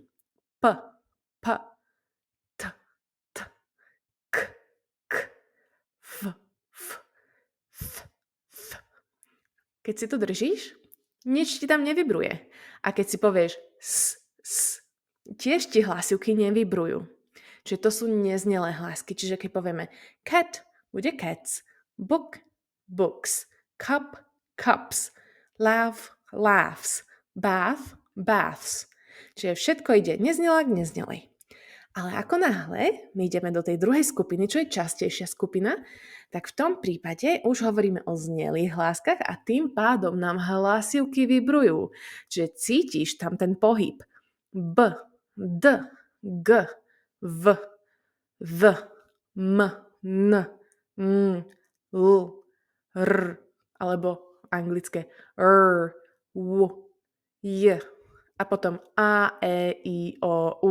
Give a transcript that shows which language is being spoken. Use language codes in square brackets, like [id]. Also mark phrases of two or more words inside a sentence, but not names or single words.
[sk] P, t, k, f, th. Keď si to držíš, nič ti tam nevibruje. A keď si povieš s, tiež ti hlasivky nevibrujú. Čiže to sú neznelé hlásky. Čiže keď povieme cat, bude [en] cats, book, books, cup, cups, laugh, laughs, bath, baths. [sk] Čiže všetko ide neznelá k neznelej. Ale ako náhle my ideme do tej druhej skupiny, čo je častejšia skupina, tak v tom prípade už hovoríme o znelých hláskach a tým pádom nám hlasivky vibrujú. Čiže cítiš tam ten pohyb. B, D, G, V, V, M, N, L, r, alebo anglické r, w, j a potom a, e, i, o, u.